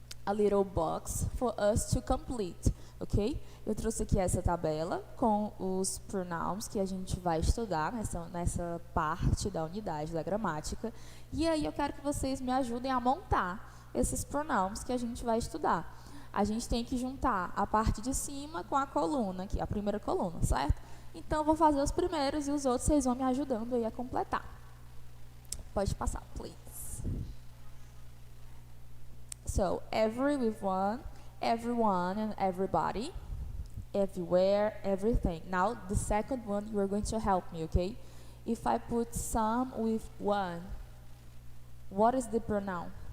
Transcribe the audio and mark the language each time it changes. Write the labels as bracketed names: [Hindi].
[English] a little box for us to complete, ok? [Portuguese] Eu trouxe aqui essa tabela com os pronouns que a gente vai estudar nessa parte da unidade da gramática. E aí eu quero que vocês me ajudem a montar esses pronouns que a gente vai estudar. A gente tem que juntar a parte de cima com a coluna, aqui, a primeira coluna, certo? Então, eu vou fazer os primeiros e os outros vocês vão me ajudando aí a completar. Pode passar, please. [English] So, every with one, everyone and everybody, everywhere, everything. Now, the second one, you are going to help me, okay? If I put some with one, what is the pronoun?